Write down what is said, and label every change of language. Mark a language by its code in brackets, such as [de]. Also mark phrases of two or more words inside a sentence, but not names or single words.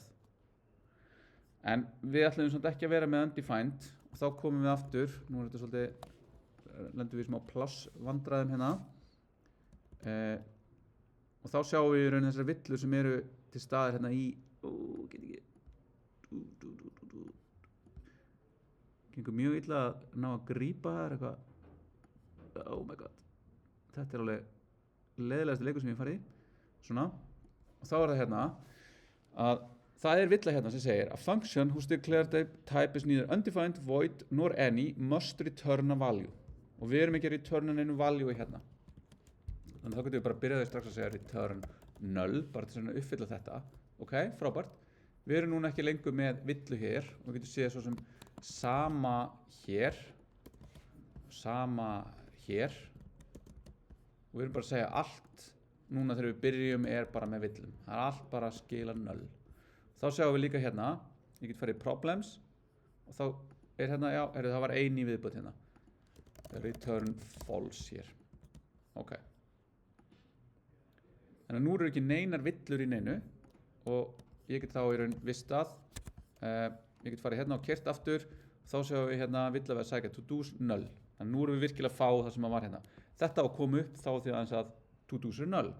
[is] En við ætlum samt ekki að vera með undefined og þá komum við aftur, nú er þetta svolítið, lendum við smá plássvandræðum hérna. Og þá sjáum við í raun þessar villur sem eru til staðar hérna í, gengur mjög illa að ná að grípa þær eitthvað, [en] oh my god, [is] þetta er alveg leiðilegasti leikur sem ég farið í, svona, og þá er það hérna að það er villa hérna sem segir [en] a function whose declared type is neither undefined, void nor any must return a value, [is] og við erum ekki að returna neinu value hérna, þannig að þá getum við bara byrjaði strax að segja [en] return null, [is] bara til að uppfylla þetta, ok, frábært, við erum núna ekki lengur með villu hér, og við getum séð svo sem sama hér, og við erum bara að segja allt núna þegar við byrjum er bara með villum, það er allt bara að skila null. Þá sjáum við líka hérna, ég get farið í problems og þá er hérna, já, það var ein í viðbót hérna, [en] return false hér, ok. [is] Þannig að nú eru ekki neinar villur í neinu og ég get þá í raun vistað, ég get farið hérna og kert aftur, þá sjáum við hérna vill að við að sækja [en] to do's null. [is] Þannig að nú erum við virkilega að fá það sem var hérna. Þetta á að koma upp þá því aðeins að [en] to do's [is] er null.